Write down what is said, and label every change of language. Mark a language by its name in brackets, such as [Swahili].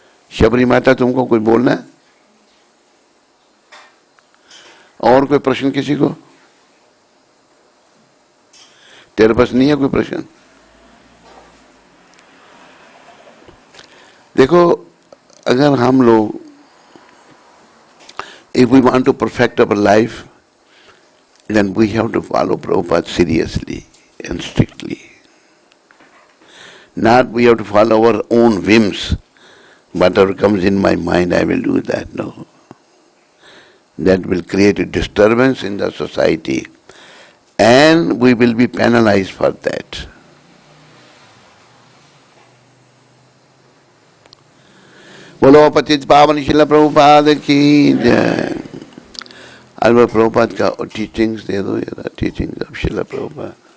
[Hindi] शबरी माता तुमको कोई बोलना है? और कोई प्रश्न किसी को? तेरे पास नहीं है कोई प्रश्न? देखो, अगर हम लोग [English] if we want to perfect our life, then we have to follow Prabhupada seriously and strictly. Not we have to follow our own whims. Whatever comes in my mind, I will do that. No. That will create a disturbance in the society and we will be penalized for that. [Hindi] बोलो पतित पावन श्रील प्रभुपाद की जय। अरे प्रभुपाद का teachings दे दो यार, teachings of Srila Prabhupada.